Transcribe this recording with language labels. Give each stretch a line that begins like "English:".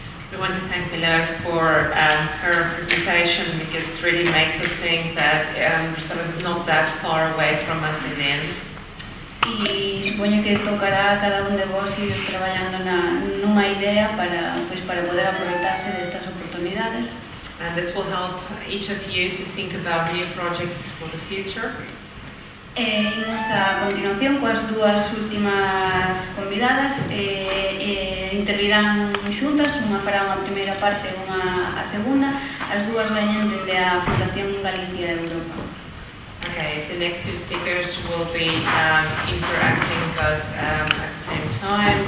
English: We want to thank Pilar for her presentation, because it really makes us think that Brussels is not that far away from us in the end.
Galician: E supoño que tocará a cada un de vos ir traballando nunha idea para poder aproveitarse destas oportunidades.
English: And this will help each of you to think about new projects for the future.
Galician: Imos a continuación coas dúas últimas convidadas. Intervirán xuntas, unha fará unha primeira parte e unha a segunda. As dúas veñen dende a Fundación Galicia Europa.
English: Okay, the next two speakers will be interacting both at the same time.